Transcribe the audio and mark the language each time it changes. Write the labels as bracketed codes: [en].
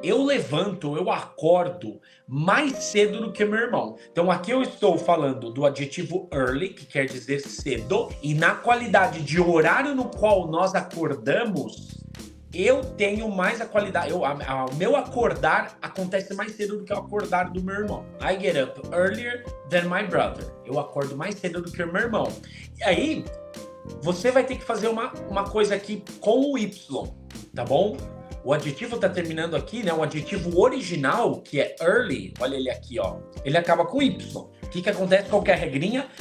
[pt] Eu acordo mais cedo do que meu irmão. Então aqui eu estou falando do adjetivo early, que quer dizer cedo, e na qualidade de horário no qual nós acordamos, eu tenho mais a qualidade, o meu acordar acontece mais cedo do que o acordar do meu irmão. [en] I get up earlier than my brother. [pt] Eu acordo mais cedo do que o meu irmão. E aí, você vai ter que fazer uma coisa aqui com o Y, tá bom? O adjetivo tá terminando aqui, né? O adjetivo original, que é early, olha ele aqui, ó. Ele acaba com Y. que acontece? Qual que é a regrinha?